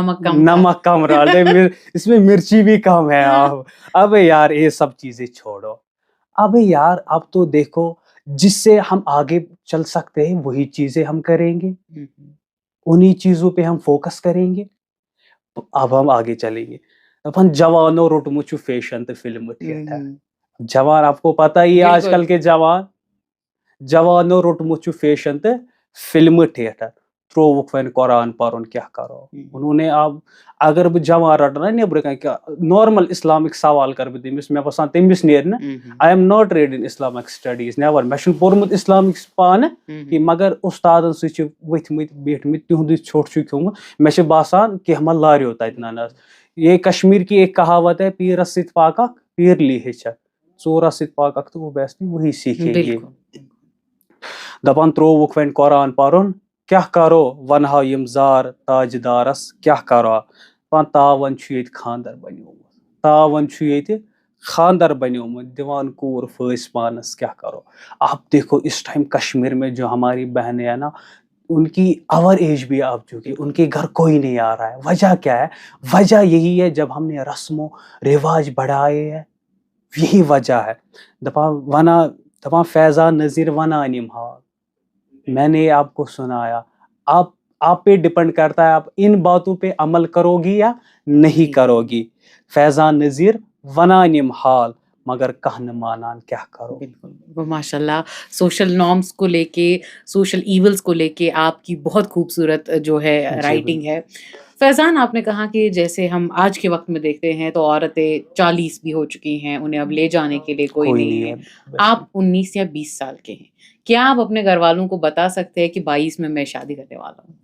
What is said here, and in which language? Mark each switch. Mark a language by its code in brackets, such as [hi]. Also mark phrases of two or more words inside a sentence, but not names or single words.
[ur] نمک کم ڈالتے اس میں مرچی بھی کم ہے اب یار یہ سب چیزیں چھوڑو اب یار اب تو دیکھو جس سے ہم آگے چل سکتے ہیں وہی چیزیں ہم کریں گے انہی چیزوں پہ ہم فوکس کریں گے اب ہم آگے چلیں گے [ks] اپن جوانوں روٹمت فیشن تو فلم تھیٹر [ur] جوان آپ کو پتہ ہی آج کل کے [ks] جوانوں روٹمت فیشن تو فلم تھیٹر ترووک وۄنۍ قرآن پرُن کیا [ur] کرو انہوں نے اب اگر [ks] بہٕ جوان رٹہٕ نا نیبرٕ کن کیا [en] normal Islamic [ks] سوال کر بہٕ تٔمِس مےٚ باسان تٔمِس نیرِ نہٕ [en] I am not read in Islamic studies never [ks] مےٚ چھُنہٕ پوٚرمُت اسلامک پانہٕ کینٛہہ مگر استادن سۭتۍ چھِ ؤتھمٕتۍ بیٖٹھمٕتۍ تِہُنٛدُے ژھۄٹھ چھُ کھیوٚمُت مےٚ چھُ باسان کینٛہہ ما لاریو تتہِ [ur] یہ کشمیر کی ایک کہاوت ہے [ks] پیرس سۭتۍ پاککھ پیرلی ہیٚچھکھ ژورس سۭتۍ پاککھ [ur] تو اوبیسلی وہی سیکھیں گے [ks] دپان ترووُکھ وۄنۍ قرآن پرُن کیا کرو ونہا یم زار تاجدارس کیا کرو دپان تاون چھُ ییٚتہِ خاندر بنیومُت دِوان کوٗر پھٲسۍ پانس کیا کرو [ur] آپ دیکھو اس ٹائم کشمیر میں جو ہماری بہنیں ہیں نا ان کی [en] over age [ur] بھی آ چکی ان کے گھر کوئی نہیں آ رہا ہے وجہ کیا ہے وجہ یہی ہے جب ہم نے رسم و رواج بڑھائے ہیں یہی وجہ ہے [ks] دپان فیضان نذیر ونان یم حال [ur] میں نے آپ کو سنایا آپ پہ ڈپینڈ کرتا ہے آپ ان باتوں پہ عمل کرو گی یا نہیں کرو گی [ks] فیضان نذیر ونان یم حال مگر کہ نہ مانان کیا کرو [ur] بالکل ماشاء اللہ [en] social norms [ur] کو لے کے [en] social evils [ur] کو لے کے آپ کی بہت خوبصورت جو ہے رائٹنگ ہے فیضان آپ نے کہا کہ جیسے ہم آج کے وقت میں دیکھتے ہیں تو عورتیں 40 بھی ہو چکی ہیں انہیں اب لے جانے کے لیے کوئی نہیں ہے آپ 19 یا 20 سال کے ہیں کیا آپ اپنے گھر والوں کو بتا سکتے ہیں کہ 22 میں شادی کرنے والا ہوں